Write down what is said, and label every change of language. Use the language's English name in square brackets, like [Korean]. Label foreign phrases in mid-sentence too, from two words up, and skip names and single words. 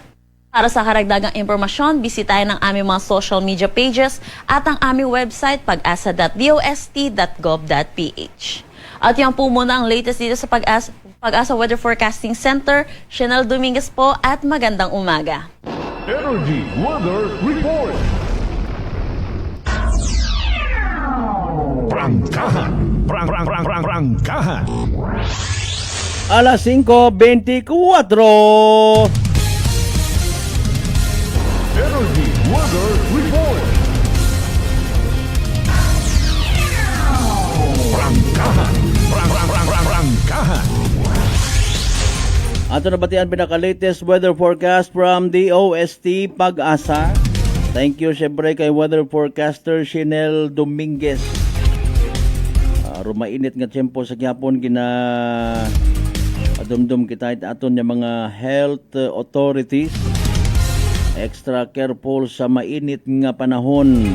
[Filipino] Para sa karagdagang impormasyon, bisitahin ang aming mga social media pages at ang aming website pag-asa.dost.gov.ph. At yan po muna ang latest dito sa Pag-asa Weather Forecasting Center. Chinel Dominguez po at magandang umaga. Energy Weather Report. Prangkahan. Prangkahan. Alas 5:24. Energy Weather Report. Prangkahan. Prangkahan. [Hiligaynon] Ato na batian pinaka-latest [English] weather forecast from the OST [Hiligaynon] Pag-asa. [English] Thank you [Hiligaynon] syempre kay weather forecaster Shinel Dominguez. Rumainit nga tiyempo sa gyapon gina adumdum kita aton nga mga [English] health authorities. Extra careful [Hiligaynon] sa mainit nga panahon.